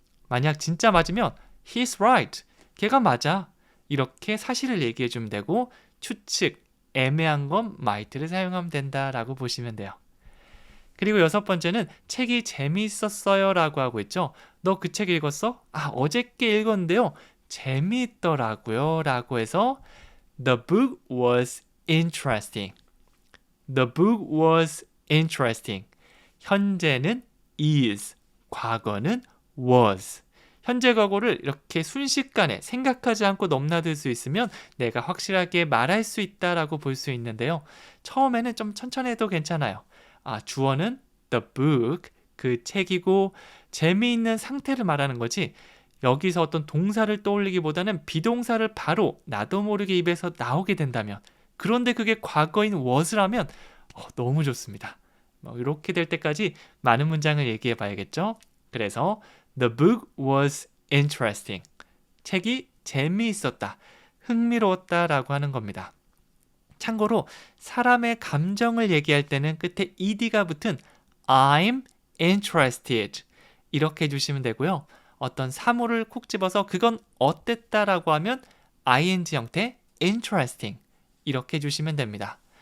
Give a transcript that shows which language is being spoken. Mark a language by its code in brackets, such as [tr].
[ko] 만약 진짜 맞으면 [en] He's right. [ko] 걔가 맞아. 이렇게 사실을 얘기해 주면 되고 추측, 애매한 건 might를 사용하면 된다라고 보시면 돼요. 그리고 여섯 번째는 책이 재미있었어요 라고 하고 있죠. 너 그 책 읽었어? 어저께 읽었는데요. 재미있더라고요 라고 해서 [en] The book was interesting. The book was interesting. [ko] 현재는 is, 과거는 was. 현재 과거를 이렇게 순식간에 생각하지 않고 넘나들 수 있으면 내가 확실하게 말할 수 있다라고 볼 수 있는데요. 처음에는 좀 천천히 해도 괜찮아요. 주어는 the book, 그 책이고 재미있는 상태를 말하는 거지 여기서 어떤 동사를 떠올리기보다는 비동사를 바로 나도 모르게 입에서 나오게 된다면 그런데 그게 과거인 was라면 너무 좋습니다. 이렇게 될 때까지 많은 문장을 얘기해 봐야겠죠. 그래서 [en] The book was interesting. [ko] 책이 재미있었다, 흥미로웠다 라고 하는 겁니다. 참고로 사람의 감정을 얘기할 때는 끝에 ed가 붙은 [en] I'm interested [ko] 이렇게 해주시면 되고요. 어떤 사물을 콕 집어서 그건 어땠다라고 하면 ing 형태 interesting 이렇게 해주시면 됩니다.